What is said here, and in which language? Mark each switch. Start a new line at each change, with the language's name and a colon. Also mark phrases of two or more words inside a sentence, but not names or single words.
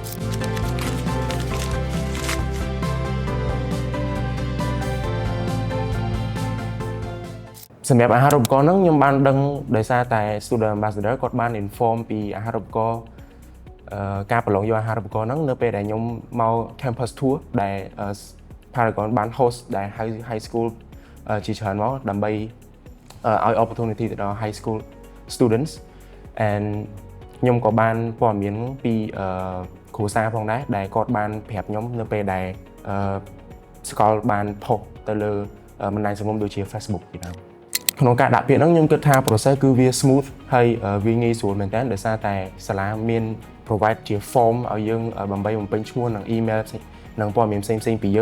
Khmer: សម្រាប់អាហារូបករណ៍ហ្នឹងខ្ញុំបានដឹងដោយសារតែ
English: Student Ambassador
Khmer: គាត់បាន inform ពីអាហារូបករណ៍ការប្រឡងយកអាហារូបករណ៍ហ្នឹងនៅពេលដែលខ្ញុំមក
English: campus tour
Khmer: ដែល Paragon បាន host ដែល
English: high school
Khmer: ជាច្រើនមកដើម្បីឲ្យ opportunity ទៅដល់
English: high school students and
Khmer: ខ្ញុំក៏បានព័ត៌មានពីគ្រូសាផងដែរដែលគាត់បានប្រាប់ខ្ញុំនៅពេលដែលសាកលបាន post ទៅលើបណ្ដាញសង្គមដូចជា Facebook ពីដើមក្នុងការដាក់ពាក្យហ្នឹងខ្ញុំគិតថា process គឺវា smooth ហើយវាងាយស្រួលមែនតើដោយសារតែសាលាមាន provide ជា form ឲ្យយើងបំពេញឈ្មោះនិង email និងព័ត៌មានផ្សេងៗពីយើង